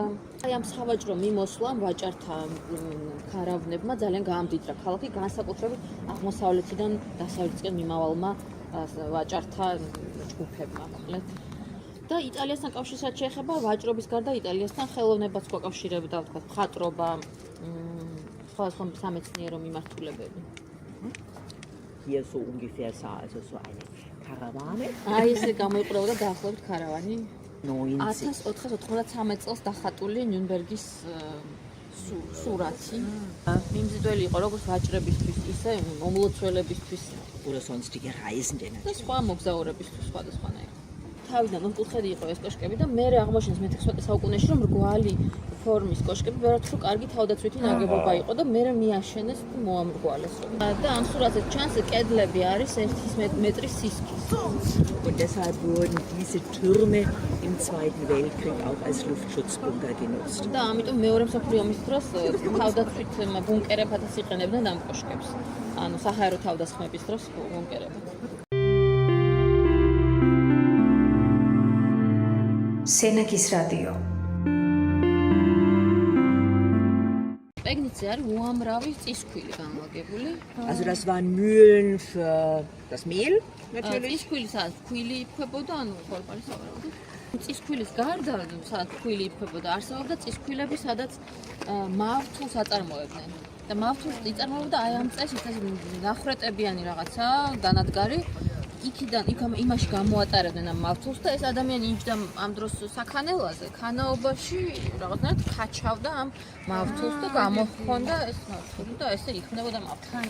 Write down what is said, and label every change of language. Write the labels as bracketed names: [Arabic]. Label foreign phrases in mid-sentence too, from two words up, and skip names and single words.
[Georgian] აი ამ სავაჭრო მიმოსვლამ ვაჭართა ქარავნებმა ძალიან გაამდიდრა ქალაქი, განსაკუთრებით აღმოსავლეთიდან დასავლეთისკენ მიმავალმა ვაჭართა ჯგუფებმა, მოკლედ. და იტალიასთან კავშირსაც შეეხება ვაჭრობის გარდა იტალიასთან ხელოვნებაც გვაკავშირებდა, ვთქვათ, მხატვრობა, სხვადასხვა სამეცნიერო მიმართულებები. [German] Hier so ungefähr sah also so eine Karawane. [Georgian] აი ესე გამოიყურებოდა დაახლოებით ქარავანი 90. 1493 წელს დახატული ნიუნბერგის სურათი. მიმზიდველი იყო როგორც ვაჭრებისთვის, ისე მომლოცველებისთვის [German] Oder sonstige Reisende. [Georgian] და სხვა მოგზაურებისთვის სხვადასხვანაირად. თავიდან მკუთხედი იყო ეს კოშკები და მე აღმოჩენს მე-16 საუკუნეში რომ რგვალი ფორმის კოშკები ბევრად უფრო კარგი თავდაცვითი ნაგებობა იყო და მე მიაშენეს და მოამრგვალეს. და ამ სურათზე ჩანს კედლები არის 1 მეტრის სისქის. [German] Und deshalb wurden diese Türme im Zweiten Weltkrieg auch als Luftschutzbunker genutzt. [Georgian] და ამიტომ მეორე მსოფლიო ომის დროს თავდაცვით ბუნკერებადაც იყენებდნენ ამ კოშკებს. ანუ საჰაერო თავდასხმების დროს ბუნკერებად. Senekis Radio. პეგნიცი არის უამრავი წისქვილი განლაგებული. [German] Also das waren Mühlen für das Mehl natürlich. [Georgian] წისქვილი სადაც ქვილი იფხვებოდა, ანუ ხორბალი სავარაუდოდ. წისქვილის გარდა, სადაც ქვილი იფხვებოდა, არსებობდა წისქვილები, სადაც მავთულს აწარმოებდნენ. და მავთულს იწარმოებდა აი ამ წესით, ეს ნახრეტებიანი რაღაცა, დანადგარი, იქიდან იმაში გამოატარებდნენ ამ მავთულს და ეს ადამიანი იჯდა ამ დროს საქანელაზე, ქანაობაში რაღაცნაირად ქაჩავდა ამ მავთულს და გამოჰქონდა ეს მავთული და ესე იქმნებოდა მავთული.